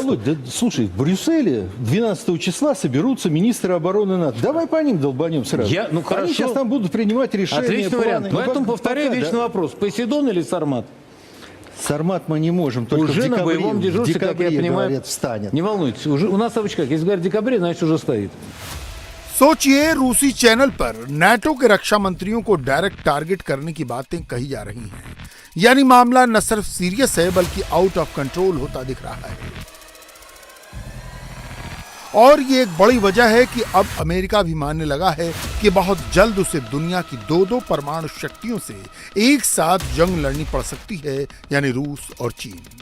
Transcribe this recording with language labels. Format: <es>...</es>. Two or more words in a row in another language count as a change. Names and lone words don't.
<ru>Володь, да, слушай, в Брюсселе 12 числа соберутся министры обороны НАТО. Давай по ним долбанем сразу. Ну хорошо. Они сейчас там будут принимать решения. Отличный вариант. планы. Поэтому повторяю пока, вечный да. вопрос. Посейдон или Сармат? Сармат мы не можем, только Уже в декабре, на боевом дежурстве, как я декабре, понимаю, говорят, встанет. Не волнуйтесь, уже у нас обычно как, если говорят в декабре, значит уже стоит.</ru> <hi>सोचिए, रूसी चैनल पर नाटो के रक्षा मंत्रियों को</hi> <en>direct target</en> <hi>करने की बातें कही जा रही हैं। यानी मामला न सिर्फ सीरियस है बल्कि</hi> <en>out of control</en> <hi>होता दिख रहा है। और ये एक बड़ी वजह है कि अब अमेरिका भी मानने लगा है कि बहुत जल्द उसे दुनिया की 2 परमाणु शक्तियों से एक साथ जंग लड़नी पड़ सकती है, यानी रूस और चीन।</hi>